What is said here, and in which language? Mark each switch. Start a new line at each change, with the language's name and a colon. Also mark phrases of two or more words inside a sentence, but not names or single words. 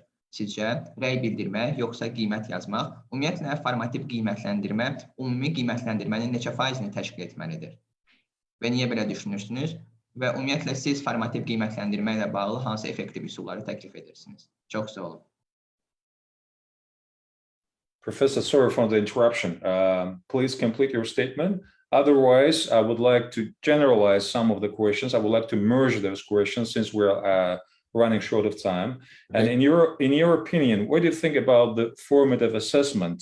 Azerbaijani: Sizcə, rəy bildirmək, yoxsa qiymət yazmaq? Ümumiyyətlə, formativ qiymətləndirmə ümumi qiymətləndirmənin neçə faizini təşkil etməlidir? Və niyə belə düşünürsünüz? Və ümumiyyətlə, siz formativ qiymətlendirmə ilə bağlı hansı effektiv üsulları təklif edirsiniz? Çox sağ olun.
English: Professor, sorry for the interruption. Please complete your statement. Otherwise, I would like to generalize some of the questions. I would like to merge those questions since we're running short of time. And in your opinion, what do you think about the formative assessment?